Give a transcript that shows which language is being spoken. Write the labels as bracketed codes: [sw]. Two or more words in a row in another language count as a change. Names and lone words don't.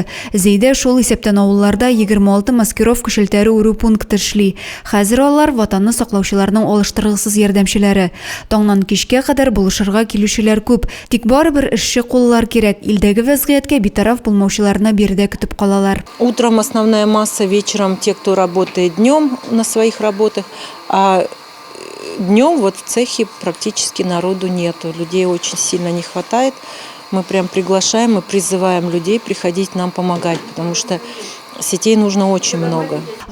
[tt] Зәйдә шул исәптән авылларда 26 маскировка шелтәре үрү пункты эшли. Хәзер алар ватанны саклаучыларның алыштыргысыз ярдәмчеләре. Таңнан кичкә кадәр булышырга килүчеләр күп. Тик барыбер эшче куллар кирәк. Илдәге вазгыятькә битараф булмаучыларны биредә көтеп калалар. [ru] Утром основная масса, вечером те, кто работает днем на своих работах, а днем вот в цехе практически народу нету. Людей очень сильно не хватает. Мы прям приглашаем и призываем людей приходить нам помогать, потому что сетей нужно очень много.